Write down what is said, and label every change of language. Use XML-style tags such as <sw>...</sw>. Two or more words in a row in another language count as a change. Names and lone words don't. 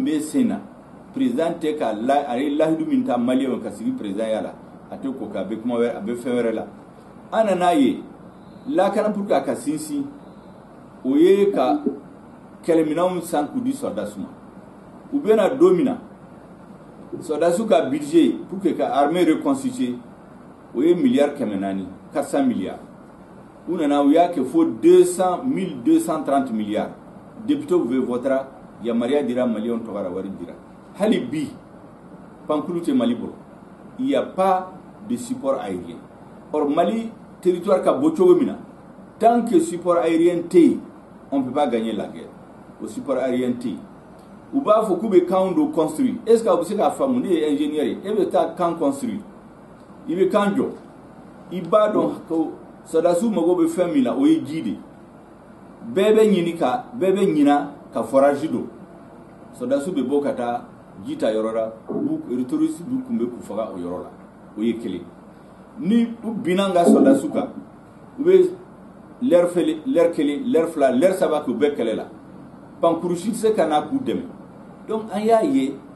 <bm>bɛ sen na président tɛ ka a ye lahidu min ta maliyɛnw ka sigi président ya la a tɛ ko k'a bɛ kuma wɛrɛ a bɛ fɛn wɛrɛ la an nan'a ye lakana</bm> <fr>pour que</fr> <bm>a ka sinsin o ye ka kɛlɛminɛnw san k'u di soldats ma u bɛna don min na soldats ka budget</bm> <fr>pour que</fr> <bm>ka armée reconstituer o ye miliyari 400 400 milliards u nana u y'a kɛ fo 1230 milliards députés bɛ votera yamaruya dira maliyɛnw tɔgɔ la wari dira hali bi pankulu tɛ Mali bolo</bm> <fr>il y a pas de support aérien</fr> <bm>or Mali territoire ka bɔ cogo min na</bm> <fr>tant que support aérien</fr> <bm>tɛ yen</bm> <fr>on peut pas gagner la guerre au support aérien</fr> <bm>tɛ yen u b'a fɔ k'u bɛ camp dɔ construire</bm> <fr>est ce que</fr> <bm>a bɛ se k'a faamu ne ye ingénieur ye e bɛ taa</bm> <fr>camp construire</fr> <bm>i bɛ camp jɔ i b'a dɔn ko soldats mago bɛ fɛn min na o ye ji de bɛɛ bɛ ɲina ka forage don soldats bɛ bɔ ka taa ji ta yɔrɔ la terroristes dun tun bɛ k'u faga o yɔrɔ la o ye kelen ni u binna an ka soldats kan u bɛ l'heure kelen l'heure fila l'heure saba k'u bɛɛ kɛlɛ la pankurusi tɛ se ka n'a k'u dɛmɛ donc an y'a ye</bm>